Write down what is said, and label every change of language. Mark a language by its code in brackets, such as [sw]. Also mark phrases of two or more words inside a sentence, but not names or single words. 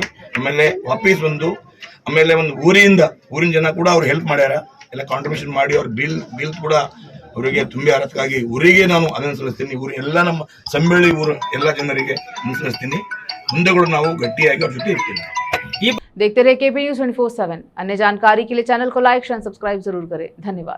[kn] ಆಮೇಲೆ ವಾಪಸ್ ಬಂದು ಆಮೇಲೆ ಒಂದು ಊರಿನ ಜನ ಕೂಡ ಅವ್ರು ಹೆಲ್ಪ್ ಮಾಡ್ಯಾರ, ಎಲ್ಲ ಕಾಂಟ್ರಿಬ್ಯೂಷನ್ ಮಾಡಿ ಅವ್ರ ಬಿಲ್ ಕೂಡ ಅವರಿಗೆ ತುಂಬಿ ಅದಕ್ಕಾಗಿ ಊರಿಗೆ ನಾನು ಅನುಸರಿಸ್ತೀನಿ। ಊರು ಎಲ್ಲ ನಮ್ಮ ಸಂಬಳಿ ಊರು ಎಲ್ಲ ಜನರಿಗೆ ಅನುಸರಿಸ್ತೀನಿ। ಮುಂದೆ ಕೂಡ ನಾವು ಗಟ್ಟಿಯಾಗಿ ಅವ್ರ ಜೊತೆ ಇರ್ತೀನಿ। [hi] देखते रहे KP News 24/7। अन्य जानकारी के लिए चैनल को [en] like, share, subscribe [hi] जरूर करें। धन्यवाद।